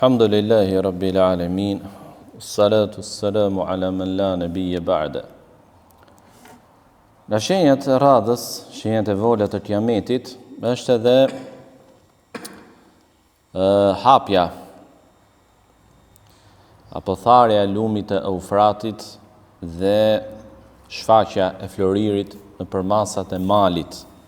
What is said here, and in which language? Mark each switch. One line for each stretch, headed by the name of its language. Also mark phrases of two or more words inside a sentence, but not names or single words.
Arabic: الحمد لله رب العالمين، الصلاة السلام على من لا نبي بعده.
Albanian: Nga shenjat e radhës, shenjat e vola të kiametit, është edhe hapja apo tharja e lumit të Eufratit dhe shfaqja e floririt nëpër masat e malit.